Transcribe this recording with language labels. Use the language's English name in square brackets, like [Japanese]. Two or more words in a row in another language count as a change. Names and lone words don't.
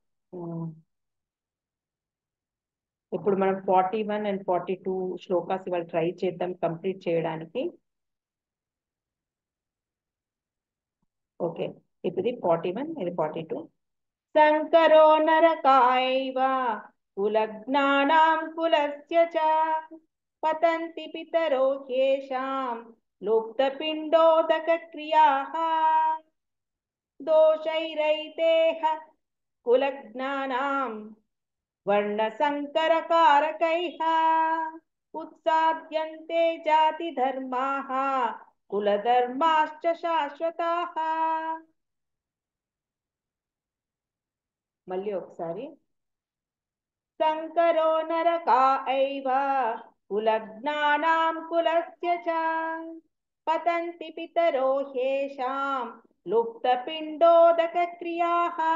[Telugu] ఇప్పుడు మనం 41 and 42 శ్లోకాస్ ఇవాళ ట్రై చేద్దాం కంప్లీట్ చేయడానికి ఓకే ఇప్పుడు 41 ఇది 42 [Sanskrit] శంకరో నరకాయైవ కులజ్ఞానాం కులస్య చ పతంతి పితరో హ్యేషాం లుప్తపిండోదక క్రియాః దోషైరైతేః కులజ్ఞానాం वर्णसंकरकारकैः उत्साद्यन्ते जातिधर्माः कुलधर्माश्च शाश्वताः मल्ली ఒకసారి संकरो नरका एव कुलज्ञानां कुलस्य च पतन्ति पितरो ह्येषां लुप्तपिण्डोदकक्रियाः